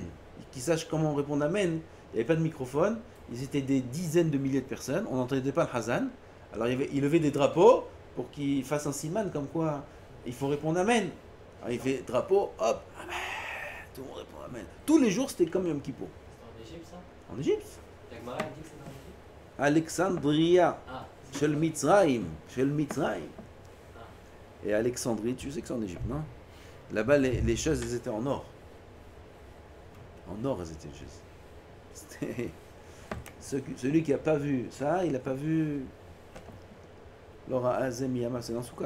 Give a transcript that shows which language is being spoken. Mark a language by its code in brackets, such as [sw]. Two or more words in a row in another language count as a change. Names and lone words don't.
[fr] Qu'ils sachent comment répondre Amen. Il n'y avait pas de microphone, ils étaient des dizaines de milliers de personnes, on n'entendait pas le Hazan. Alors il levait des drapeaux pour qu'ils fassent un siman comme quoi il faut répondre Amen. Alors il fait drapeau, hop, Amen. Tout le monde répond Amen. Tous les jours c'était comme Yom Kippour. C'est en Égypte ça? En Égypte. La Gemara elle dit que c'est en Égypte? Alexandria. Ah. [he] של מצרים. [fr] Et Alexandrie, tu sais que c'est en Égypte, non? Là-bas, les chaises, elles étaient en or. En or, elles étaient les chaises. Celui qui n'a pas vu ça, il n'a pas vu [he] לא ראה עזם ימה, [fr] c'est dans Souka.